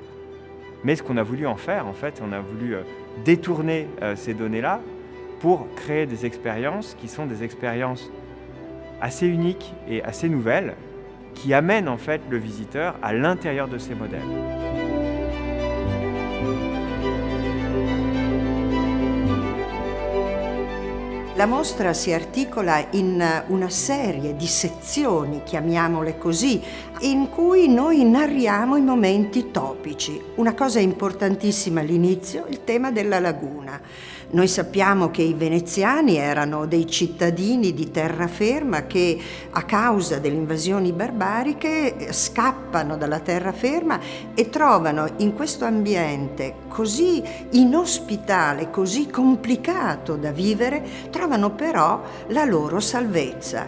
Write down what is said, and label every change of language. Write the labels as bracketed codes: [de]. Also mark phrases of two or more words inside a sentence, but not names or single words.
[fr] Mais ce qu'on a voulu en faire, en fait, on a voulu détourner ces données-là pour créer des expériences qui sont des expériences assez uniques et assez nouvelles, qui amènent en fait le visiteur à l'intérieur de ces modèles. [it] La mostra si articola in una serie di sezioni, chiamiamole così, in cui noi narriamo i momenti topici. Una cosa importantissima all'inizio, il tema della laguna. Noi sappiamo che i veneziani erano dei cittadini di terraferma che a causa delle invasioni barbariche scappano dalla terraferma e trovano in questo ambiente così inospitale, così complicato da vivere, trovano però la loro salvezza.